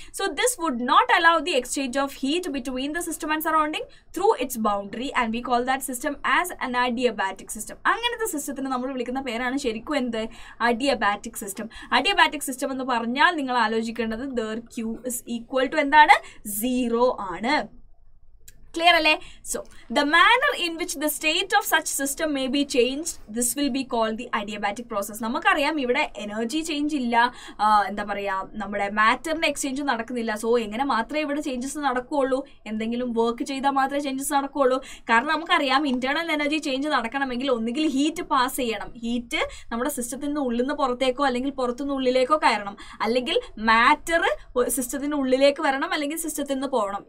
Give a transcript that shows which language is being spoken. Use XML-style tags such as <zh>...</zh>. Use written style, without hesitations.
<en>So this would not allow the exchange of heat between the system and surrounding through its boundary and we call that system as an adiabatic system.</en> <ml>അങ്ങനത്തെ സിസ്റ്റത്തിന് നമ്മൾ വിളിക്കുന്ന പേരാണ് ശരിക്കും എന്ത്, adiabatic system. Adiabatic system എന്ന് പറഞ്ഞാൽ നിങ്ങൾ ആലോചിക്കേണ്ടത്</ml> <en>their Q is equal to</en> <ml>എന്താണ്, 0 ആണ്. Clear alle?</ml> <en>So the manner in which the state of such system may be changed, this will be called the adiabatic process.</en> <ml>നമുക്കറിയാം ഇവിടെ energy change ഇല്ല, എന്താ പറയാ, നമ്മുടെ മാറ്ററിന്റെ എക്സ്ചേഞ്ച് നടക്കുന്നില്ല. സോ എങ്ങനെ മാത്രമേ ഇവിടെ ചേഞ്ചസ് നടക്കുകയുള്ളൂ, എന്തെങ്കിലും വർക്ക് ചെയ്താൽ മാത്രമേ ചേഞ്ചസ് നടക്കുകയുള്ളൂ. കാരണം നമുക്കറിയാം ഇന്റേണൽ എനർജി ചേഞ്ച് നടക്കണമെങ്കിൽ ഒന്നുകിൽ ഹീറ്റ് പാസ് ചെയ്യണം, ഹീറ്റ് നമ്മുടെ സിസ്റ്റത്തിന്റെ ഉള്ളിൽ നിന്ന് പുറത്തേക്കോ അല്ലെങ്കിൽ പുറത്തുനിന്ന് ഉള്ളിലേക്കോ കയറണം, അല്ലെങ്കിൽ മാറ്റർ സിസ്റ്റത്തിന്റെ ഉള്ളിലേക്ക് വരണം, അല്ലെങ്കിൽ സിസ്റ്റത്തിൽ നിന്ന് പോകണം.</ml>